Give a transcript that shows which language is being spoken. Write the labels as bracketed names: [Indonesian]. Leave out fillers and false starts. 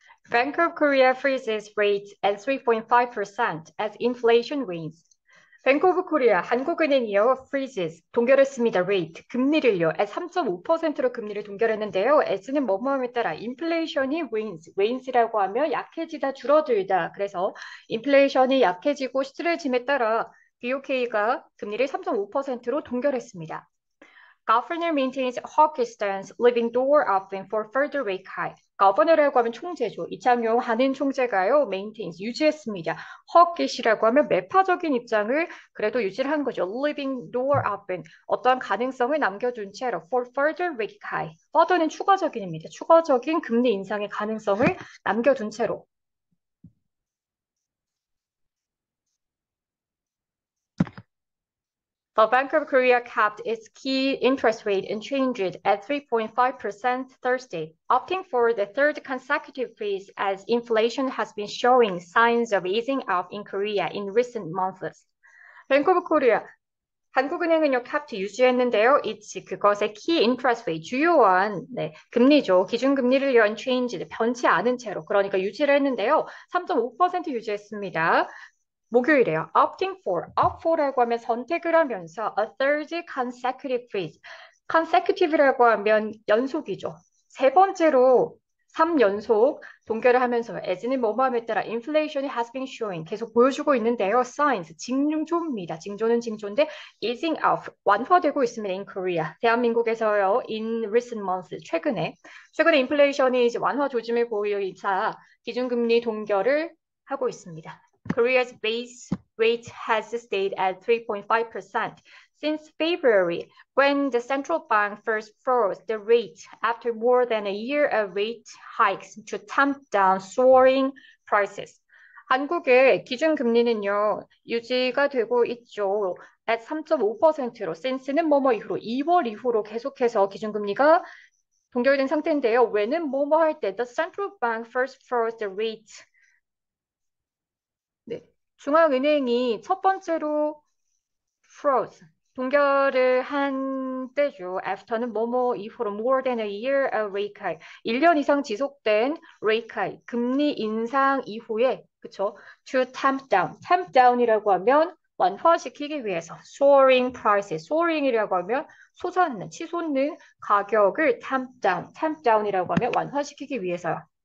[English] Bank of Korea freezes rate at 3.5% as inflation wanes. [Korean] 뱅크 오브 코리아, 한국은행이요, freezes, 동결했습니다. rate, 금리를요, at 3.5%로 금리를 동결했는데요. as는 뭐뭐함에 따라 인플레이션이 wanes라고 하면 약해지다, 줄어들다. 그래서 인플레이션이 약해지고 시들해짐에 따라 BOK가 금리를 3.5%로 동결했습니다. [English] Governor maintains hawkish stance, leaving door open for further rate hike. [Korean] Governor라고 하면 총재죠. 이창용 한은 총재가요, maintains, 유지했습니다. hawkish라고 하면 매파적인 입장을 그래도 유지를 한 거죠. leaving door open, 어떠한 가능성을 남겨둔 채로 for further rate hike. further는 추가적인입니다. 추가적인 금리 인상의 가능성을 남겨둔 채로. [English] The Bank of Korea capped its key interest rate unchanged at 3.5% Thursday, opting for the third consecutive freeze as inflation has been showing signs of easing off in Korea in recent months. [Korean] Bank of Korea, 한국은행은요, capped 유지했는데요. 그것의 key interest rate, 주요한 금리죠. 기준금리를 unchanged, 변치 않은 채로, 그러니까 유지를 했는데요. 3.5% 유지했습니다. 목요일에요. opting for, opt for 라고 하면 선택을 하면서 a third consecutive freeze. consecutive라고 하면 연속이죠. 세 번째로 3연속 동결을 하면서 as는 뭐뭐함에 따라 inflation이 has been showing 계속 보여주고 있는데요. signs, 징조입니다. 징조는 징조인데 easing off, 완화되고 있습니다. in Korea. 대한민국에서요. in recent months, 최근에 인플레이션이 이제 완화 조짐을 보이자 기준금리 동결을 하고 있습니다. [English] Korea's base rate has stayed at 3.5% since February, when the central bank first froze the rate after more than a year of rate hikes to tamp down soaring prices. [Korean] 한국의 기준금리는요, 유지가 되고 있죠. at 3.5%로, since는 뭐뭐 이후로, 2월 이후로 계속해서 기준금리가 동결된 상태인데요. when은 뭐뭐 할 때, the central bank first froze the rate. 네. 중앙은행이 첫 번째로 froze, 동결을 한 때죠. after는 뭐뭐 이후로 more than a year of rate hike, 1년 이상 지속된 rate hike, 금리 인상 이후에, 그쵸? to tamp down 이라고 하면 완화시키기 위해서 soaring prices, soaring이라고 하면 솟아오르는, 치솟는 가격을 tamp down 이라고 하면 완화시키기 위해서요.